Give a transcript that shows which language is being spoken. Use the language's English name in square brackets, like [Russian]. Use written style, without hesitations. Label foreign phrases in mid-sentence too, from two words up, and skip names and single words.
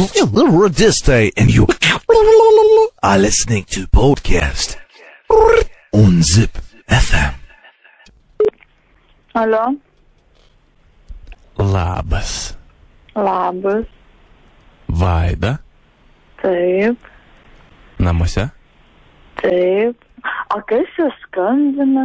[English] Radistai, and you are listening to podcast on Zip FM. [Lithuanian] Alio. Labas. Labas. Vaida. Taip. Namuose? Taip. O kas jūs skambina?